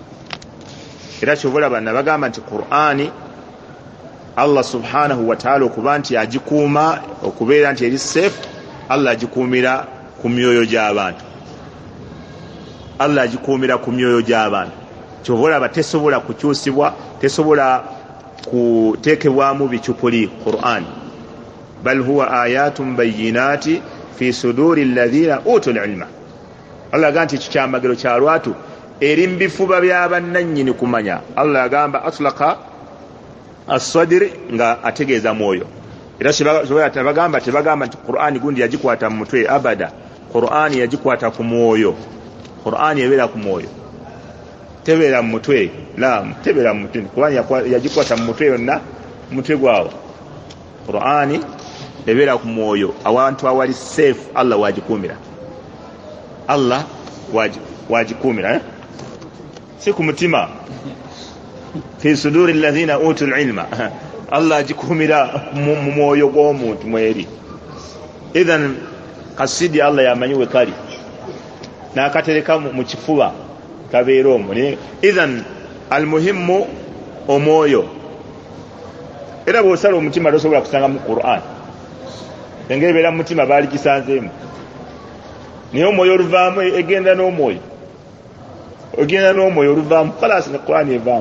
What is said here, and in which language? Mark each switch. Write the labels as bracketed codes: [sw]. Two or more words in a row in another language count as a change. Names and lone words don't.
[lg] Era kyobalaba nabagamba nti Qur'ani [ar] الله سبحانه وتعالى [lg] okuba nti agikuuma okubeera nti eri safe, Allah agikuumira ku myoyo gy'abantu, Allah agikuumira ku myoyo gy'abantu. Kyobalaba tesobola kukyusibwa, tesobola kuteekebwamu bicupuli Qur'ani. [ar] بل هو آيات بينات في صدور الذين أوتوا العلم. [lg] Allah agamba nti kyamagero kya lwatu eri mu bifuba by'abannannyini kumanya. Allah agamba [ar] أطلق الصدر [lg] nga ategeeza mwoyo. Era tebagamba nti Qur'ani gundi yagikwata mu mutwe, abada. Qur'ani yagikwata ku mwoyo. Qur'ani ebeera ku mwoyo, tebeera mu mutwe, la tebeera mu mutwe. Qur'ani yagikwata mu mutwe yonna, mutwe gwawo. Qur'ani ebeera ku mwoyo, awantu awali safe Allah wagikuumira. Allah wagikuumira, si ku mutima. [ar] في صدور الذين أوتوا العلم, [lg] Allah agikuumira mu mwoyo gw'omuntu mweri. Idhan kasidi Allah yamanyiwe kali n'akatereka mu kifuba kabeera omwo. [ar] إذن المهم omwoyo. [lg] Era bw'osala omutima tosobola kusanga mu Qur'an, engeri ebeera mu mutima baali gisanzeemu, naye omwoyo oluvaamu egenda n'omwoyo, ogenda n'omwoyo oluvaamu kalaasi ne Qur'an evaamu.